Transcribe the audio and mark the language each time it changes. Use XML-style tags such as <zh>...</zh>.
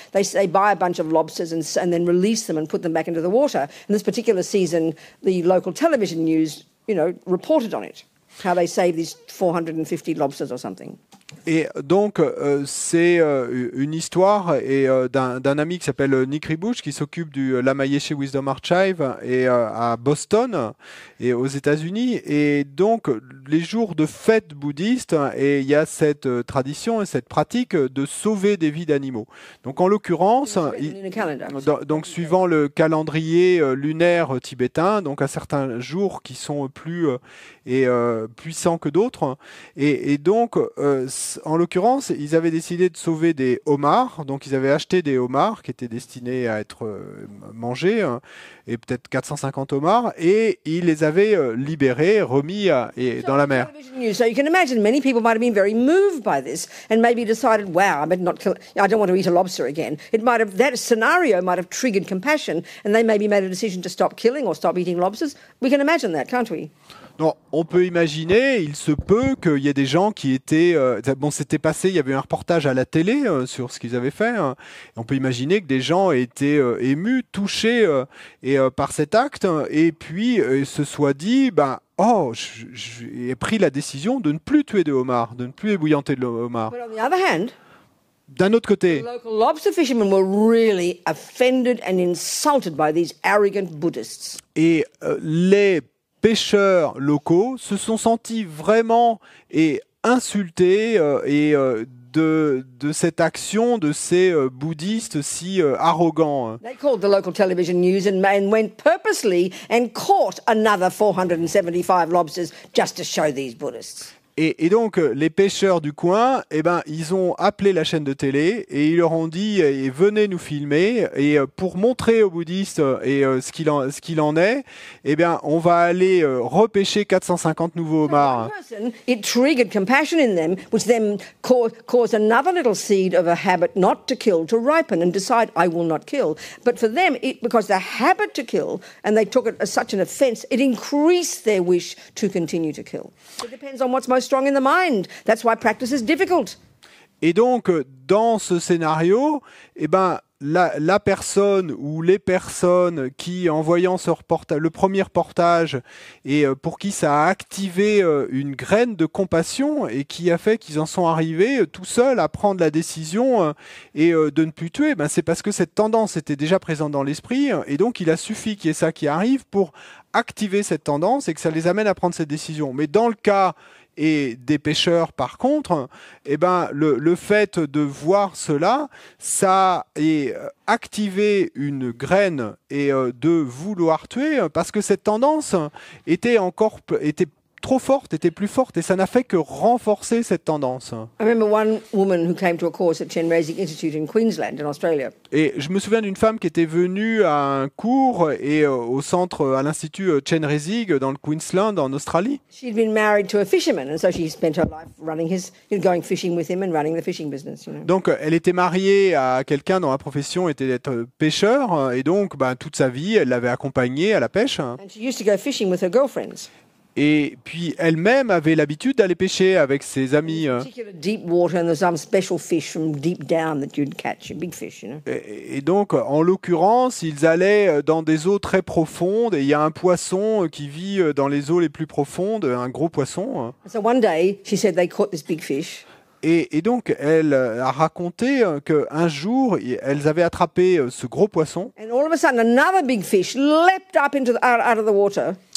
<en>They buy a bunch of lobsters and then release them and put them back into the water. And this particular season, the local television news, reported on it, how they saved these 450 lobsters or something.</en> <fr>Et donc, c'est une histoire d'un ami qui s'appelle Nick Rebush qui s'occupe du Lama Yeshe Wisdom Archive à Boston et aux États-Unis. Et donc, les jours de fête bouddhiste, et il y a cette tradition et cette pratique de sauver des vies d'animaux. Donc, en l'occurrence, donc suivant le calendrier lunaire tibétain, donc à certains jours qui sont plus puissants que d'autres. Et donc, en l'occurrence, ils avaient décidé de sauver des homards. Donc, ils avaient acheté des homards qui étaient destinés à être mangés, et peut-être 450 homards, et ils les avaient libérés, remis dans la mer.</fr> <en>So you can imagine many people might have been very moved by this and maybe decided, wow, I better not kill. I don't want to eat a lobster again. That scenario might have triggered compassion, and they maybe made a decision to stop killing or stop eating lobsters. We can imagine that, can't we?</en> <fr>Non, on peut imaginer, il se peut qu'il y ait des gens qui étaient... c'était passé, il y avait un reportage à la télé sur ce qu'ils avaient fait. On peut imaginer que des gens étaient émus, touchés par cet acte, et puis se soient dit, j'ai pris la décision de ne plus tuer de homards, de ne plus ébouillanter de homards.</fr> <en>But on the other hand,</en> <fr>d'un autre côté,</fr> <en>the local lobster fishermen were really offended and insulted by these arrogant Buddhists.</en> <fr>Et les pêcheurs locaux se sont sentis vraiment insultés de cette action de ces bouddhistes si arrogants.</fr> <en>They called the local television news and went purposely and caught another 475 lobsters just to show these Buddhists.</en> <fr>Et donc, les pêcheurs du coin, ils ont appelé la chaîne de télé et ils leur ont dit venez nous filmer. Et pour montrer aux bouddhistes ce qu'il en est, on va aller repêcher 450 nouveaux homards.</fr> <en>It triggered compassion in them, which then caused another little seed of a habit not to kill to ripen and decide, I will not kill. But for them, because the habit to kill, and they took it as such an offense, it increased their wish to continue to kill. It depends on what's most strong in the mind. That's why practice is difficult.</en> <fr>Et donc, dans ce scénario, la personne ou les personnes qui, en voyant le premier reportage, et pour qui ça a activé une graine de compassion et qui a fait qu'ils en sont arrivés tout seuls à prendre la décision de ne plus tuer, c'est parce que cette tendance était déjà présente dans l'esprit, et donc il a suffi qu'il y ait ça qui arrive pour activer cette tendance et que ça les amène à prendre cette décision. Mais dans le cas des pêcheurs, par contre, le fait de voir cela, ça a activé une graine de vouloir tuer, parce que cette tendance était trop forte, était plus forte, et ça n'a fait que renforcer cette tendance.</fr> <en>I remember one woman who came to a course at Chenrezig Institute in Queensland, in Australia.</en> <fr>Et je me souviens d'une femme qui était venue à un cours au centre, à l'institut Chenrezig dans le Queensland, en Australie.</fr> <en>She'd been married to a fisherman, and so she spent her life going fishing with him and running the fishing business.</en> <fr>Donc, elle était mariée à quelqu'un dont la profession était d'être pêcheur, et donc, toute sa vie, elle l'avait accompagné à la pêche.</fr> <en>And she used to go fishing with her girlfriends.</en> <fr>Et puis elle-même avait l'habitude d'aller pêcher avec ses amis.</fr> <en>Deep water, and there's some special fish from deep down that you'd catch, a big fish,</en> <fr>Et donc, en l'occurrence, ils allaient dans des eaux très profondes, et il y a un poisson qui vit dans les eaux les plus profondes, un gros poisson.</fr> <en>So one day, she said they caught this big fish.</en> <fr>Et donc, elle a raconté qu'un jour, elles avaient attrapé ce gros poisson.</fr> <en>And all of a sudden, another big fish leapt up out of the water.</en>